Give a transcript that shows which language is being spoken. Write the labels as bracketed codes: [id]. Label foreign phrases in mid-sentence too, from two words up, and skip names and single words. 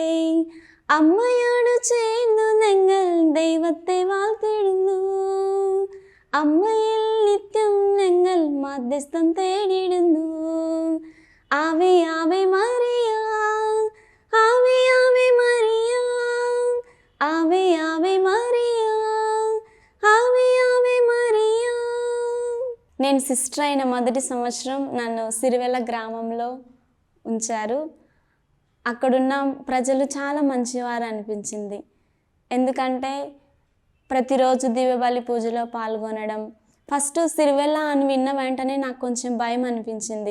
[ml] അമ്മയോട് ചേർന്നു ഞങ്ങൾ ദൈവത്തെ വാഴ്ത്തിടുന്നു. അമ്മയിൽ നിത്യം ഞങ്ങൾ മധ്യസ്ഥം തേടിടുന്നു. [la] Ave Ave Maria, Ave Ave Maria, Ave Ave Maria, Ave Ave Maria. [te] నేను సిస్టర్ అయిన మొదటి సంవత్సరం నన్ను సిరివెల గ్రామంలో ఉంచారు. అక్కడున్న ప్రజలు చాలా మంచివారు అనిపించింది. ఎందుకంటే ప్రతిరోజు దివ్యబలి పూజలో పాల్గొనడం, ఫస్ట్ సిరివెల్ల అని విన్న వెంటనే నాకు కొంచెం భయం అనిపించింది.